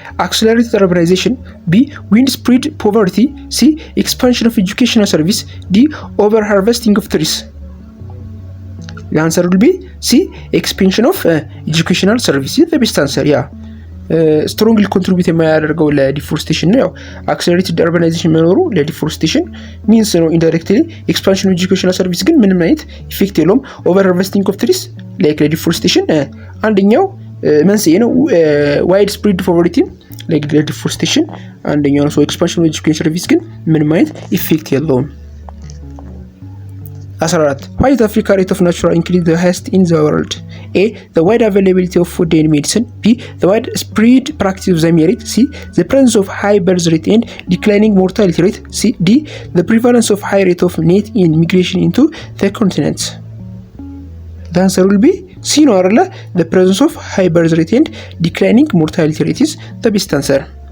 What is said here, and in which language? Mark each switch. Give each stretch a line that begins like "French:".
English: Accelerated urbanization. B. Wind spread poverty. C. Expansion of educational service. D. Overharvesting of trees. The answer will be C. Expansion of educational service. The best answer. Yeah.
Amharic: ስትሮንግሊ ኮንትሪቢዩት የማያደርገው ለዲፎሬስቴሽን ነው። ያው አክሰለሬትድ አርባናይዜሽን መኖሩ ለዲፎሬስቴሽን ሚንስ ነው ኢንዳይሬክትሊ። ኤክስፓንሽን ኤጁኬሽናል ሰርቪስ ግን ምንም አይነት ኢፌክት የለውም። ኦቨር ሃርቨስቲንግ ኦፍ ትሪስ ላይክ ለዲፎሬስቴሽን አንደኛው መንስኤ ነው። ዋይድ ስፕሪድ ፖቨርቲ ላይክ ዲፎሬስቴሽን አንደኛው ነው። ሶ ኤክስፓንሽን ኤጁኬሽን ሰርቪስ ግን ምንም አይነት ኢፌክት የለውም። 14
English: why is Africa rate of natural increase the highest in the world? A. The wide availability of food and medicine. B. The widespread practice of the merit. C. The presence of high birth rate and declining mortality rate. C. D. The prevalence of high rate of net immigration into the continent. The answer will be C. No, the presence of high birth rate and declining mortality rate is the best answer.